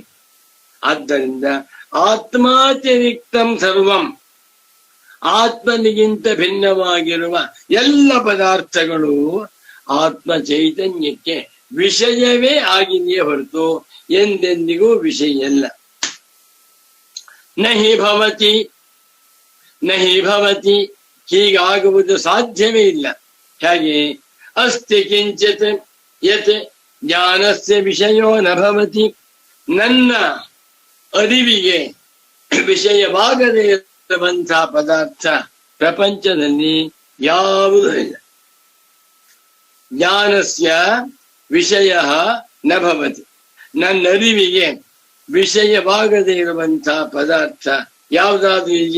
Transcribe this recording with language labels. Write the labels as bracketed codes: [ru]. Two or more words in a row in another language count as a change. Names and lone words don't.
[kn] ಆದ್ದರಿಂದ [sa] ಆತ್ಮಾತಿರಿಕ್ತಂ ಸರ್ವಂ, [kn] ಆತ್ಮನಿಗಿಂತ ಭಿನ್ನವಾಗಿರುವ ಎಲ್ಲ ಪದಾರ್ಥಗಳು ಆತ್ಮ ಚೈತನ್ಯಕ್ಕೆ ವಿಷಯವೇ ಆಗಿದೆಯೇ ಹೊರತು ಎಂದೆಂದಿಗೂ ವಿಷಯ ಅಲ್ಲ. [sa] ನಹಿ ಭವತಿ ನಹಿ ಭವತಿ, [kn] ಹೀಗಾಗುವುದು ಸಾಧ್ಯವೇ ಇಲ್ಲ. ಹೇಗೆ? [sa] ಅಸ್ತಿ ಕಿಂಚಿತ್ ಯತ್ ಜ್ಞಾನಸ್ಯ ವಿಷಯೋ ನ ಭವತಿ. [kn] ನನ್ನ ಅರಿವಿಗೆ ವಿಷಯವಾಗದೇ ಇರುವಂತಹ ಪದಾರ್ಥ ಪ್ರಪಂಚದಲ್ಲಿ ಯಾವುದೂ ಇಲ್ಲ. [sa] ಜ್ಞಾನಸ್ಯ ವಿಷಯ ನ ಭವತಿ. [kn] ನನ್ನ ಅರಿವಿಗೆ ವಿಷಯವಾಗದೇ ಇರುವಂತಹ ಪದಾರ್ಥ ಯಾವುದಾದ್ರೂ ಇದೆಯೇ?